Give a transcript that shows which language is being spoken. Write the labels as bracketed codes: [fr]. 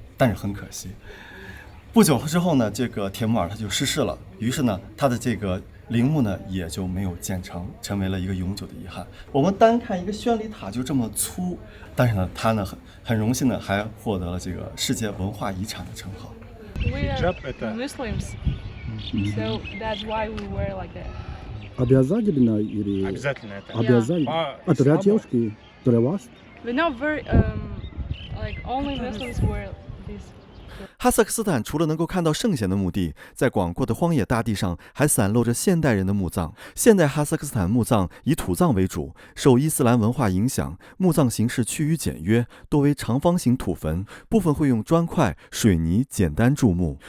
[zh] 但是很可惜，不久之后呢，这个铁木尔他就逝世了。于是呢，他的这个陵墓呢也就没有建成，成为了一个永久的遗憾。我们单看一个宣礼塔就这么粗，但是呢，它呢很荣幸的还获得了这个世界文化遗产的称号。 [en] We are Muslims, so that's why we wear like that. [ru] Обязательно или? Обязательно это. Обязательно. А для девушки, для вас? [en] We're not very like only Muslims wear this. [zh] 哈萨克斯坦除了能够看到圣贤的墓地，在广阔的荒野大地上还散落着现代人的墓葬。现代哈萨克斯坦墓葬以土葬为主，受伊斯兰文化影响，墓葬形式趋于简约，多为长方形土坟，部分会用砖块、水泥简单筑墓。